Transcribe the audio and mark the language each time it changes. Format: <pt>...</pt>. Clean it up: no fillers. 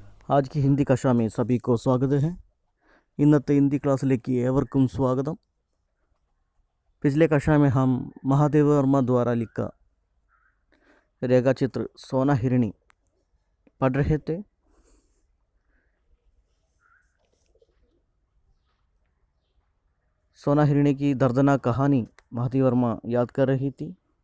<hi>आज की हिंदी कक्षा में सभी को स्वागत है।</hi> <ml>ഇന്നത്തെ ഹിന്ദി ക്ലാസ്സിലേക്ക് ഏവർക്കും स्वागतम।</ml> <hi>पिछले कक्षा में हम महादेव वर्मा द्वारा लिखा रेखा चित्र सोना हिरणी पढ़ रहे थे। सोना हिरणी की दर्दनाक कहानी महादेव वर्मा याद कर रही थी।</hi>